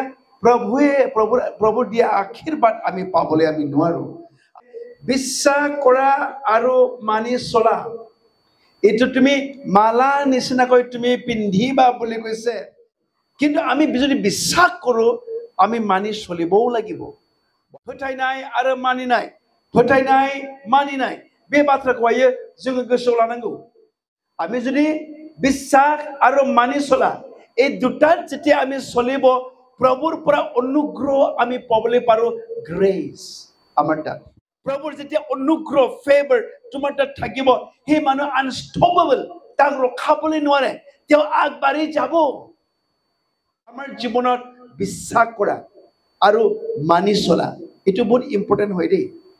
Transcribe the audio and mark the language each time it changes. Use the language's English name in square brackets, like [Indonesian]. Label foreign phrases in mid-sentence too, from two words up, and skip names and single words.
[Assamese] প্ৰভুৰ দিয়া আশীৰ্বাদ আমি পাবলৈ আমি নোৱাৰো বিশ্বাস কৰা আৰু মানি চলা এইটো তুমি মালা নিচিনাকৈ তুমি পিন্ধিবা বুলি কৈছে কিন্তু আমি যদি বিশ্বাস কৰোঁ আমি মানি চলিবও লাগিব [Bodo] फोथायनाय आरो मानिनाय फोथायनाय मानिनाय बे बाथ्राखौहाय जोङो गोसोआव लानांगौ [Assamese] আমি যদি বিশ্বাস আৰু মানি চলা এই দুটাত যেতিয়া আমি চলিব প্ৰভুৰ পৰা অনুগ্ৰহ আমি পাবলৈ পাৰোঁ গ্ৰেস আমাৰ তাত প্ৰভুৰ যেতিয়া অনুগ্ৰহ ফেভাৰ তোমাৰ তাত থাকিব সেই মানুহ আনষ্টপেবল তাক ৰখাবলৈ নোৱাৰে তেওঁ আগবাঢ়ি যাব আমাৰ জীৱনত বিশ্বাস কৰা আৰু মানি চলা এইটো বহুত ইম্পৰ্টেণ্ট হয় দেই